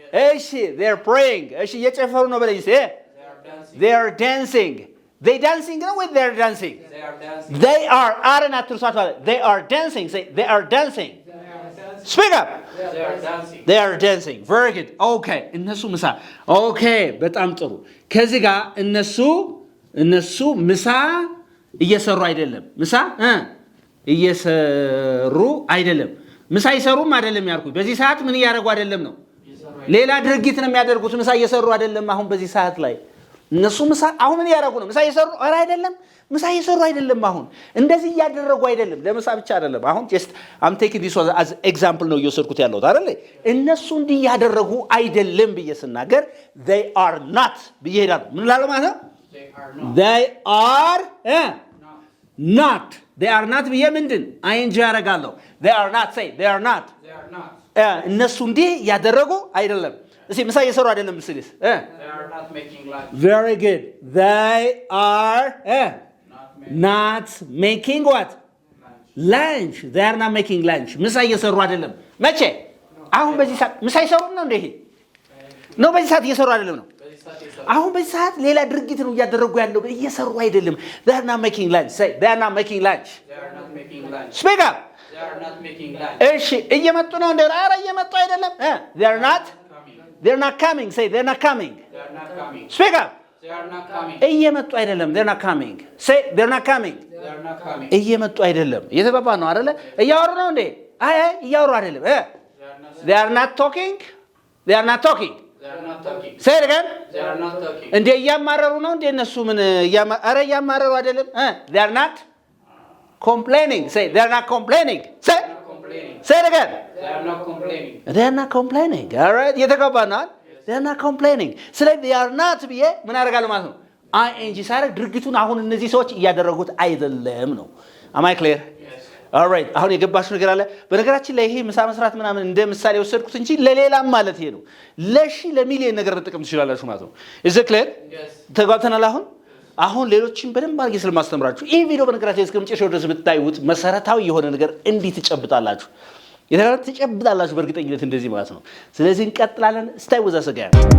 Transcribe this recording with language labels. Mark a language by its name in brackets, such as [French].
[Amharic] እሺ [English] they're praying [Amharic] እሺ እየጨፈሩ ነው በለኝ እስቲ [English] They are dancing. they are dancing they dancing [Amharic] ነው ወይ [English] they're dancing They are dancing. they are [Amharic] አረን አትርሷት ማለት [English] they are dancing say they are dancing They are dancing. speak up They are dancing. they are dancing very good okay [Amharic] እነሱ ምሳ okay በጣም ጥሩ ከዚህ ጋር እነሱ ምሳ እየሰሩ አይደለም ምሳ እየሰሩ አይደለም ምሳ ይሰሩም አይደለም ያልኩት በዚህ ሰዓት ምን እያደረጉ አይደለም ነው ሌላ ድርጊት ነው የሚያደርጉት ምሳ እየሰሩ አይደለም አሁን በዚህ ሰዓት ላይ እነሱ ምሳ አሁን ምን ያደርጉ ነው ምሳ እየሰሩ አይደለም ምሳ እየሰሩ አይደለም አሁን እንደዚህ እያደረጉ አይደለም ለምሳ ብቻ አይደለም አሁን [English] just I'm taking this as example [Amharic] ነው እየወሰድኩት ያለሁት አይደል እነሱ እንዲህ ያደረጉ አይደለም ብዬ ስናገር [English] they are not [Amharic] ብዬ ሄዳለሁ ምን ላለው ማለት ነው [English] They are not. they are not they are not [Amharic] ብዬ ምንድን [English] ing [Amharic] ያደርጋለሁ [English] they are not say they are not They are not. [Amharic] እነሱ እንዲህ ያደረጉ አይደለም እስኪ ምሳ እየሰሩ አይደለም ምስልስ [English] They are not making lunch. very good they are Not making [Amharic] not making what lunch [English] they are not making lunch [Amharic] ምሳ እየሰሩ አይደለም መቼ አሁን በዚህ ሰዓት ምሳ እየሰሩ ነው እንዴ ነው በዚህ ሰዓት እየሰሩ አይደለም ነው አሁን በዚህ ሰዓት ሌላ ድርጊት ነው እያደረጉ ያለው እየሰሩ አይደለም [English] they are not making lunch [Amharic] say they are not making lunch [English] They are not making lunch. speak up They are not making lunch. [Amharic] እሺ እየመጡ ነው እንዴ ኧረ እየመጡ አይደለም [English] they are not Coming. they're not coming say they're not coming They are not coming. speak up They are not coming. [Amharic] እየመጡ አይደለም [English] they're not coming say they're not coming They are not coming. [Amharic] እየመጡ አይደለም እየተባባ ነው አይደለ እያወሩ ነው እንዴ አይ እያወሩ አይደለም [English] They are not they are not talking they are not talking They are not talking. say it again They are not talking. [Amharic] እንዴ እያማረሩ ነው እንዴ እነሱ ምን ኧረ እያማረሩ አይደለም [English] they are not complaining say they are not complaining say They are not complaining. say it again They are not complaining. they are not complaining all right [Amharic] እየተገባ ነው [English] they are not complaining [Amharic] ስለዚህ [English] they are not [Amharic] ብዬ ምን አደርጋለሁ ማለት ነው ing ሳይረግ ድርጊቱን አሁን እነዚህ ሰዎች እያደረጉት አይደለም ነው [English] am I clear Yes. all right [Amharic] አሁን የገባችሁ ነገር አለ በነገራችን ላይ ይሄ ምሳ መስራት ምናምን እንደ ምሳሌ ወሰድኩት እንጂ ለሌላም ማለት ይሄ ነው ለሚሊዮን ነገር ልጥቅም ትችላላችሁ ማለት ነው [English] is it clear Yes. [Amharic] ተጓተናል አሁን ሌሎችን በደንብ አድርጌ ስለማስተምራችሁ ይሄ ቪዲዮ በነገራችን እስከ መጨረሻው ድረስ ብታዩት መሰረታዊ የሆነ ነገር እንዲህ ትጨብጣላችሁ ትጨብጣላችሁ በእርግጠኝነት እንደዚህ ማለት ነው ስለዚህ እንቀጥላለን [English] stay with us again